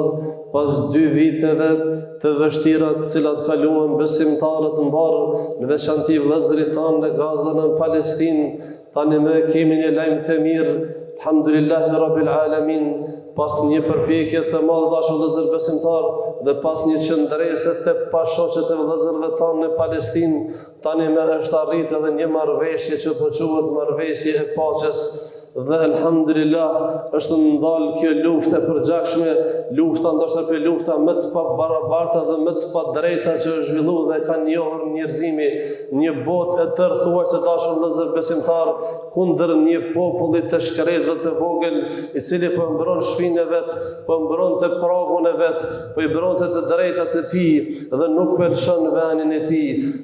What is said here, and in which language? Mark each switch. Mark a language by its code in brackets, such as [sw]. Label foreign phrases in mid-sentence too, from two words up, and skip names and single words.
[sq] pas 2 viteve të vështira të cilat kaluan besimtarët mbar, në veçanti vëllezërit tanë në Gazë dhe në Palestinë, tani më kemi një lajm të mirë, [ar] الحمد لله رب العالمين, [sq] pas një përpjekje të madhe dashur vëllezër besimtar dhe pas një qëndrese të pashoqe të vëllezërve tanë në Palestinë, tani më është arritur edhe një marrëveshje që po quhet marrëveshje e paqes. Dhe alhamdulillah është ndalë kjo luftë e përgjakshme, lufta ndoshta për lufta më të pabarabarta dhe më të padrejta që është zhvilluar dhe ka njohur njerëzimi, një botë e tërë thuajse dashur vëllezër besimtar, kundër një populli të shkretë dhe të vogël, i cili po mbron shtëpinë e vet, po mbron të pragun e vet, po i mbronte të drejtat e tij dhe nuk pëlqen vendin e tij.